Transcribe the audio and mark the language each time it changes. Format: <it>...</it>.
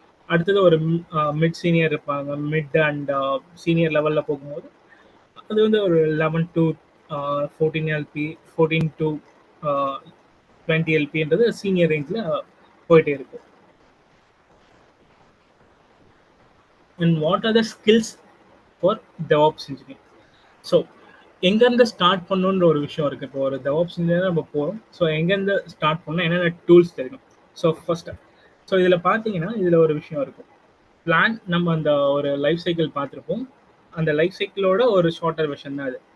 <ta>அடுத்தது ஒரு mid senior இருப்பாங்க, மிட் அண்ட் சீனியர் லெவலில் போகும்போது அது வந்து ஒரு 11 to 14 LP, 14 to 20 LPன்றது சீனியர் ரேஞ்சில் போயிட்டே இருக்கும்.</ta> <en>And what are the skills for DevOps engineer? So</en> <ta>எங்கேருந்து ஸ்டார்ட் பண்ணணுன்ற ஒரு விஷயம் இருக்குது. இப்போ ஒரு DevOps இன்ஜினியராக நம்ம போகிறோம். ஸோ எங்கேருந்து ஸ்டார்ட் பண்ணால் என்னென்ன டூல்ஸ் தெரியும். ஸோ ஃபஸ்ட்டு இதில் பார்த்தீங்கன்னா இதில் ஒரு விஷயம் இருக்கும். பிளான் நம்ம அந்த ஒரு லைஃப் சைக்கிள் பார்த்துருப்போம். அந்த லைஃப் சைக்கிளோட ஒரு ஷார்ட்டர் வெர்ஷன் தான் அது.</ta>